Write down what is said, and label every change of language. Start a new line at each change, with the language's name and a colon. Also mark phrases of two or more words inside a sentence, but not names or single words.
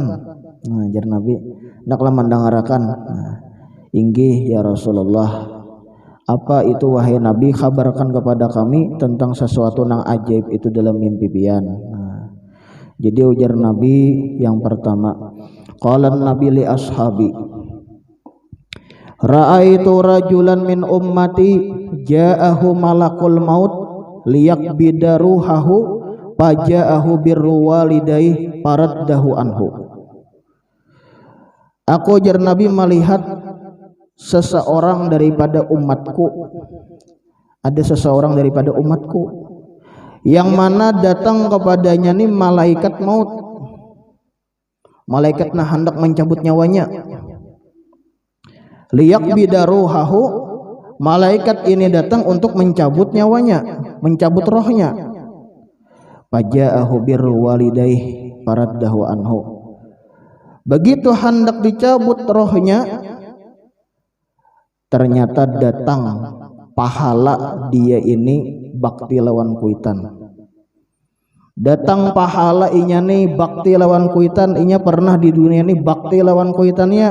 Banjar: Nah, jar Nabi, hendaklah mendengarkan. Nah, inggih ya Rasulullah. Apa itu wahai Nabi, kabarkan kepada kami tentang sesuatu nang ajaib itu dalam mimpi pian. Nah, jadi ujar Nabi yang pertama,
Arabic: قال النبي لأصحابه رأيت رجلا من أمتي جاءه ملك الموت ليقبض روحه فجاءه بر والديه فرده عنه.
Indonesian: Aku jar Nabi melihat seseorang daripada umatku, ada seseorang daripada umatku yang mana datang kepadanya nih malaikat maut, malaikat nah hendak mencabut nyawanya.
Arabic: ليقبض روحه,
Indonesian: malaikat ini datang untuk mencabut nyawanya, mencabut rohnya.
Arabic: فجاءه بر والديه فرده عنه.
Banjar: Begitu hendak dicabut rohnya, ternyata datang pahala dia ini bakti lawan kuitan. Datang pahala inya nih bakti lawan kuitan, inya pernah di dunia ini bakti lawan kuitannya.